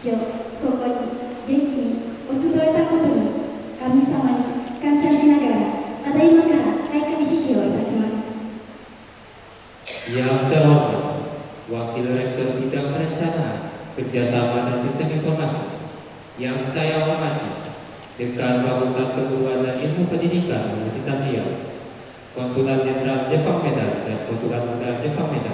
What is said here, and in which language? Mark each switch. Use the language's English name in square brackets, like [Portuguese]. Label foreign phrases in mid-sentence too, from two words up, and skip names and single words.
[Japanese] 今日ここに元気にお集えたことに神様に感謝しながらただいまから開会式をいたします。 [Indonesian] Yang terhormat Wakil Rektor Bidang Perencanaan, Kerjasama dan Sistem Informasi yang saya hormati, Dekan Fakultas Keguruan dan Ilmu Pendidikan Universitas Riau, Konsulat Jenderal Jepang Medan dan Konsulat Jenderal Jepang Medan,